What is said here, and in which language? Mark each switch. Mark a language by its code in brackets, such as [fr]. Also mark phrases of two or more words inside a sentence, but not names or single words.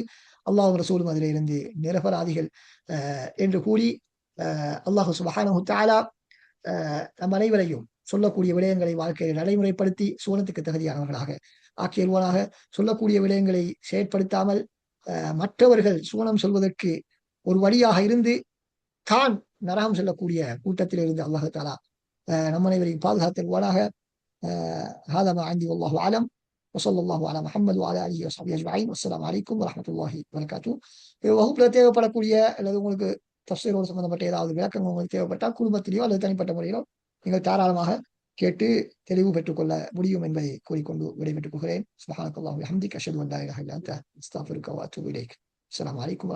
[ta] அல்லாஹ் ரசூலும் அதிலிருந்து நிரபராதிகள் என்று கூறி அல்லாஹ் [ar] سبحانه تعالى [ta] நம் அனைவரையும் சொல்லக்கூடிய விடயங்களை வாழ்க்கையில் நடைமுறைப்படுத்தி சுவனத்துக்கு தகுதியானவர்களாக ஆக்கியல்வானாக. சொல்லக்கூடிய விடயங்களை செயற்படுத்தாமல் மற்றவர்கள் சுவனம் சொல்வதற்கு ஒரு வழியாக இருந்து தான் நரகம் செல்லக்கூடிய கூட்டத்தில் இருந்து அல்லாஹ் தஆலா நம் அனைவரையும் பாதுகாத்தல்வானாக. [ar] هذا ما عندي والله أعلم. وصلى الله على محمد وعلى اله وصحبه اجمعين. والسلام عليكم ورحمه الله وبركاته. [ta] வகுப்புல தேவைப்படக்கூடிய அல்லது உங்களுக்கு தஃப்சீரோடு சம்பந்தப்பட்ட ஏதாவது விளக்கங்கள் உங்களுக்கு தேவைப்பட்டால் குடும்பத்திலேயோ அல்லது தனிப்பட்ட முறையிலோ நீங்கள் தாராளமாக கேட்டு தெளிவு பெற்றுக்கொள்ள முடியும் என்பதை கூறிக்கொண்டு விடைபெற்றுக் கொள்கிறேன். [ar] سبحانك اللهم وبحمدك أشهد أن لا إله إلا أنت أستغفرك وأتوب إليك.